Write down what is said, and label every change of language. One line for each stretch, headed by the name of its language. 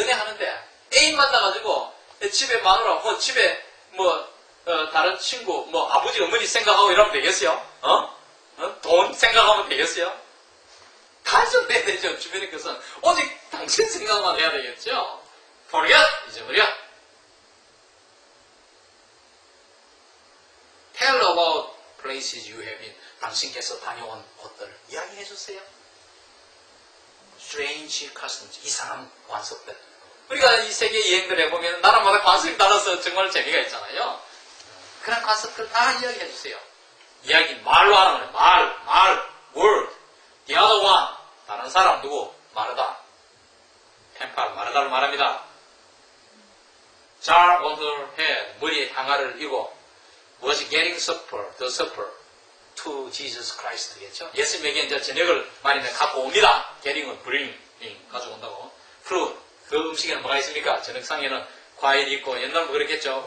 Korean: 연애하는데 애인 만나가지고 집에 마누라, 집에 다른 친구, 아버지, 어머니 생각하고 이러면 되겠어요? 돈 생각하면 되겠어요? 간섭돼야 되죠. 주변에 것은 오직 당신 생각만 해야 되겠죠? forget, 잊어버려.
English: Tell about places you have been.
Korean: 당신께서 다녀온 곳들을 이야기해 주세요.
English: Strange customs,
Korean: 이상한 관습들. 우리가 이 세계 여행들 해보면 나라마다 관습이 달라서 정말 재미가 있잖아요. 그런 관습들 다 이야기해 주세요. 이야기 말로 하는 거예요. 말, word.
English: The other one,
Korean: 다른 사람 누구? 마르다. 펜팔, 마르다를 말합니다.
English: jar on her head,
Korean: 머리에 항아를 이고
English: was getting supper, the supper to Jesus Christ 겠죠.
Korean: 예수님에게 이제 저녁을 많이 갖고 옵니다. getting은 bring, 가져온다고. fruit, 그 음식에는 뭐가 있습니까? 저녁상에는 과일이 있고 옛날부터 그랬겠죠.